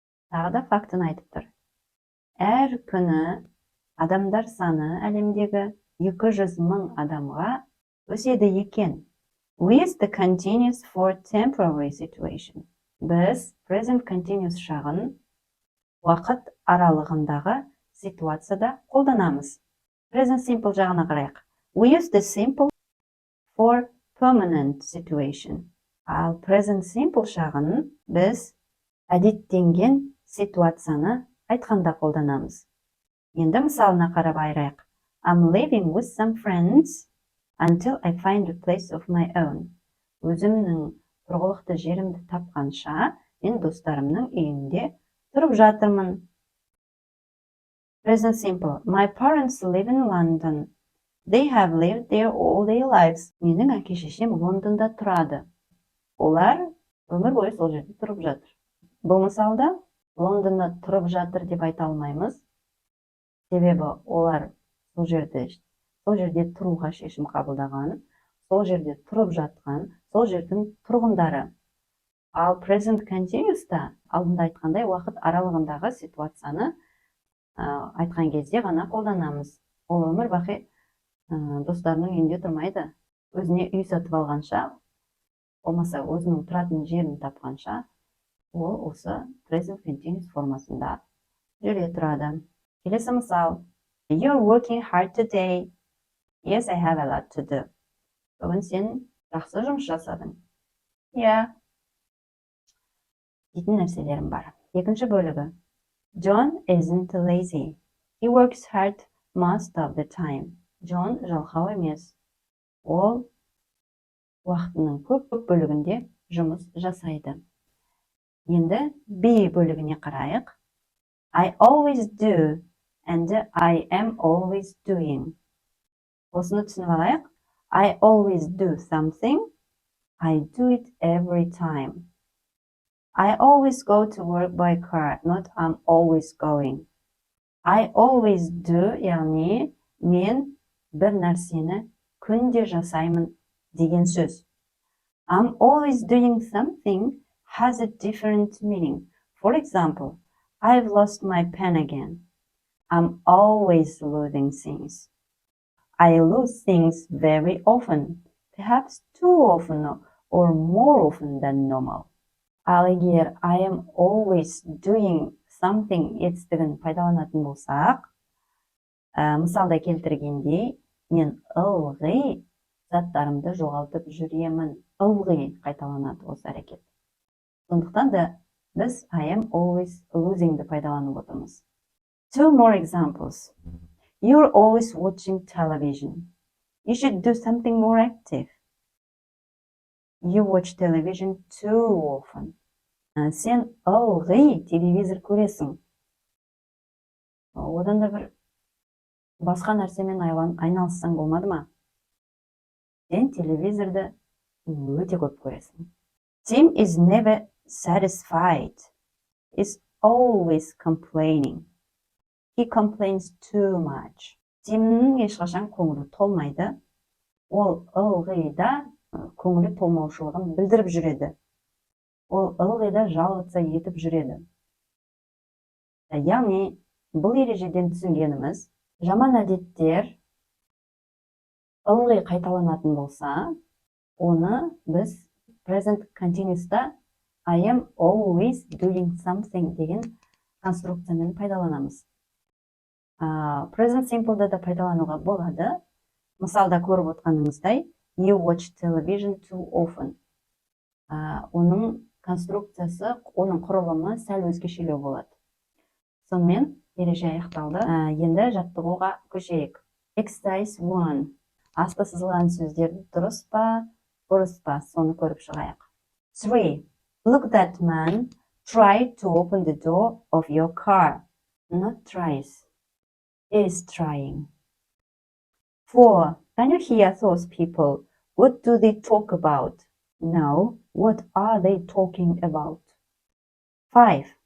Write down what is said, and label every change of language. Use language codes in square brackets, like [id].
[kk] Тағы да фактыны айтып тұр. Әр күні адамдар саны әлемдегі 200,000 адамға өседі екен. [en] We use the continuous for temporary situation. [kk] Біз present continuous шағын уақыт аралығындағы ситуацияда қолданамыз. Present simple жағына қарайық. [en] We use the simple for permanent situation. [kk] Ал present simple шағын біз әдеттенген ситуацияны айтқанда қолданамыз. Енді мысалына қарап айырайық. [en] I'm living with some friends until I find a place of my own. [kk] Өзімнің тұрғылықты жерімді тапқанша, мен достарымның үйінде тұрып жатырмын. [en] Present simple. My parents live in London. They have lived there all their lives. [kk] Менің әке-шешем Лондонда тұрады. Олар өмір бойы сол жерде тұрып жатыр. Бұл мысалда Лондонда тұрып жатыр деп айта алмаймыз. Себебі олар сол жерде тұруға шешім қабылдаған, сол жерде тұрып жатқан, сол жердің тұрғындары. Ал present continuous'та алдында айтқандай уақыт аралығындағы ситуацияны айтқан кезде ғана қолданамыз. Ол өмір бақи достарының үйінде тұрмайды. Өзіне үй сатып алғанша, болмаса өзінің тұратын жерін тапқанша, ол осы present continuous формасында жүре тұрады. Келесі мысал. [en] You're working hard today. Yes, I have a lot to do. [kk] Бүгін сен жақсы жұмыс жасадың. [en] Yeah. [kk] Дейтін нәрселерім бар. Екінші бөлігі. [en] John isn't lazy. He works hard most of the time. [kk] John жалқау емес. Ол уақытының көп бөлігінде жұмыс жасайды. Енді be бөлігіне қарайық. [en] I always do and I am always doing. [kk] Осыны түсініп алайық. [en] I always do something. I do it every time. I always go to work by car, not I'm always going. I always do, [kk] яғни мен бір нәрсені күнде жасаймын деген сөз. [en] I'm always doing something has a different meaning. For example, I've lost my pen again. I'm always losing things. I lose things very often, perhaps too often or more often than normal. [kk] Ал егер [en] I am always doing something [kk] етістігін пайдаланатын болсақ, мысалда келтіргендей, мен ылғи заттарымды жоғалтып жүремін. Ылғи қайталанады осы әрекет. Сондықтан да біз [en] I am always losing'ді [kk] пайдаланып отырмыз. [en] Two more examples. You're always watching television. You should do something more active. You watch television too often. [kk] Сен ылғи телевизор көресің. Одан да бір басқа нәрсемен айналыссаң болмады ма? Сен телевизорды өте көп көресің. [en] Tim is never satisfied. He's always complaining. He complains too much. [kk] Тимнің ешқашан көңілі толмайды. Ол ылғи да көңілі толмаушылығын білдіріп жүреді. Ол ылғи да жалғыз етіп жүреді. Яғни, бұл ережеден түсінгеніміз, жаман әдеттер ылғи қайталанатын болса, оны біз present continuous'та [en] I am always doing something [kk] деген конструкциямен пайдаланамыз. Present simple'да да пайдалануға болады. Мысалда көріп отқаныңыздай, [en] you watch television too often. [kk] Оның конструкциясы, оның құрылымы сәл өзгешелеу болады. Сонымен ереже аяқталды. Енді жаттығуға көшейік. [en] Exercise 1. [kk] Асты сызылған сөздер дұрыс па, бұрыс па, соны көріп шығайық. 3. [en] Look, that man tried to open the door of your car. Not tries. Is trying. 4. Can you hear those people? What do they talk about? No. What are they talking about? 5.